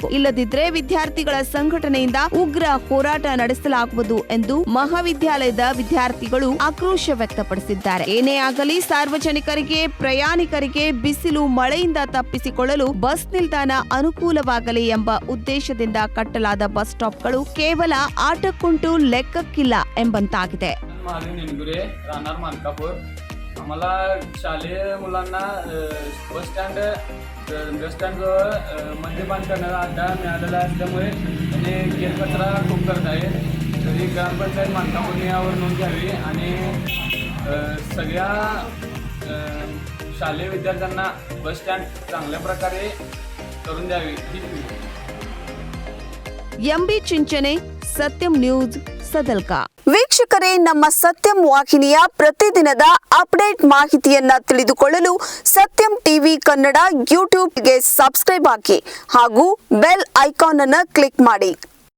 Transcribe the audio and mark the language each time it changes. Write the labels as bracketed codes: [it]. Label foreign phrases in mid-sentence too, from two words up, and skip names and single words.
[kn] ಇಲ್ಲದಿದ್ದರೆ ವಿದ್ಯಾರ್ಥಿಗಳ ಸಂಘಟನೆಯಿಂದ ಉಗ್ರ ಹೋರಾಟ ನಡೆಸಲಾಗುವುದು ಎಂದು ಮಹಾವಿದ್ಯಾಲಯದ ವಿದ್ಯಾರ್ಥಿಗಳು ಆಕ್ರೋಶ ವ್ಯಕ್ತಪಡಿಸಿದ್ದಾರೆ. ಏನೇ ಆಗಲಿ, ಸಾರ್ವಜನಿಕರಿಗೆ, ಪ್ರಯಾಣಿಕರಿಗೆ ಬಿಸಿಲು ಮಳೆಯಿಂದ ತಪ್ಪಿಸಿಕೊಳ್ಳಲು ಬಸ್ ನಿಲ್ದಾಣ ಅನುಕೂಲವಾಗಲಿ ಎಂಬ ಉದ್ದೇಶದಿಂದ ಕಟ್ಟಲಾದ [en] bus stops [kn] ಕೇವಲ ಆಟಕ್ಕುಂಟು ಲೆಕ್ಕಕ್ಕಿಲ್ಲ ಎಂಬಂತಾಗಿದೆ. [mr] आम्हाला शालेय मुलांना [en] bus stand [mr] मद्यपान करणारा अड्डा मिळालेला असल्यामुळे म्हणजे केरकचरा खूप करत आहे. तरी ग्रामपंचायत मानकापूर यावर नोंद घ्यावी आणि सगळ्या शालेय विद्यार्थ्यांना [en] bus stand [mr] चांगल्या प्रकारे करून द्यावी. [kn] ಎಂಬಿ ಚಿಂಚನೆ, ಸತ್ಯಂ ನ್ಯೂಸ್, ಸದಲ್ಕಾ. ವೀಕ್ಷಕರೇ, ನಮ್ಮ ಸತ್ಯಂ ವಾಹಿನಿಯ ಪ್ರತಿದಿನದ ಅಪ್ಡೇಟ್ ಮಾಹಿತಿಯನ್ನ ತಿಳಿದುಕೊಳ್ಳಲು ಸತ್ಯಂ ಟಿವಿ ಕನ್ನಡ ಯೂಟ್ಯೂಬ್ಗೆ ಸಬ್ಸ್ಕ್ರೈಬ್ ಆಗಿ ಹಾಗೂ [en] bell icon [kn] ಅನ್ನು ಕ್ಲಿಕ್ ಮಾಡಿ.